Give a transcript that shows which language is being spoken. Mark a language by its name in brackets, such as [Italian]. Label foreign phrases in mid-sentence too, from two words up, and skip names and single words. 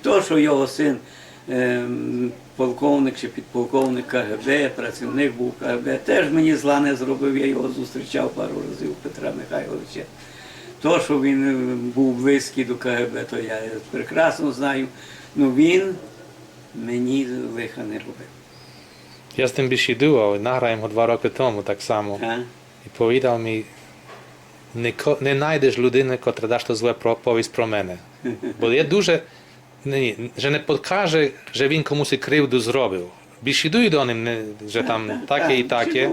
[Ukrainian] То, що його син полковник чи підполковник КГБ, працівник був КГБ, теж мені зла не зробив, я його зустрічав пару разів, Петра Михайловича. То, що він був близький до КГБ, то я прекрасно знаю, але він мені лиха не робив. [Polish] Ja z tym besiedував, nagrałem go 2 [Ukrainian] роки тому так само. І повідав мені, не знайдеш людини, котра дасть зле повість про мене. Бо я дуже, że не покаже, що він комусь кривду зробив. Бесідує до ним, що там таке і таке.